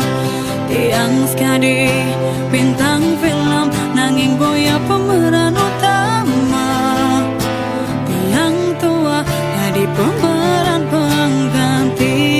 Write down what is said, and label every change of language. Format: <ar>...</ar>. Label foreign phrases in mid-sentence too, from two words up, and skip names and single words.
<id>Tiang sekali bintang film</id> <ban>nanging boya</ban> <id>pemeran utama, tiang tua jadi pemeran pengganti.</id>